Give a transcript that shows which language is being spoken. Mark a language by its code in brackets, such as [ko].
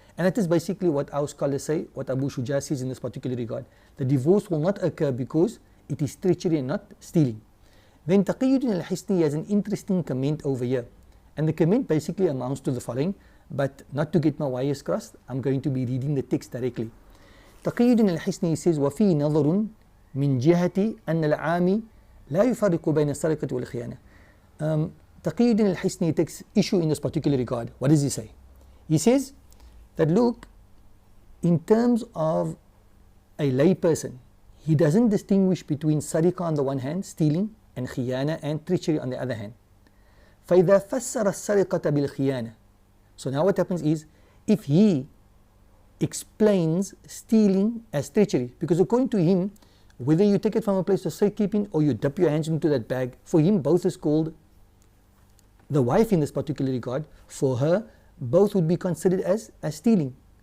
[en] And that is basically what our scholars say, what Abu Shuja says in this particular regard. The divorce will not occur because it is treachery and not stealing. Then Taqiyuddin al-Hisni has an interesting comment over here. And the comment basically amounts to the following, but not to get my wires crossed, I'm going to be reading the text directly. Taqiyuddin al-Hisni says, [ar] وَفِي نَظَرٌ من جهة أن العامي لا يفرق بين السرقة والخيانة. [en] Taqiyuddin al-Hisni takes issue in this particular regard. What does he say? He says that look, in terms of a lay person, he doesn't distinguish between sariqa on the one hand, stealing, and khiyana and treachery on the other hand. [ar] فإذا فسر السرقة بالخيانة. [en] So now what happens is, if he explains stealing as treachery, because according to him, whether you take it from a place of safekeeping or you dip your hands into that bag, for him both is called, the wife in this particular regard, for her, both would be considered as stealing.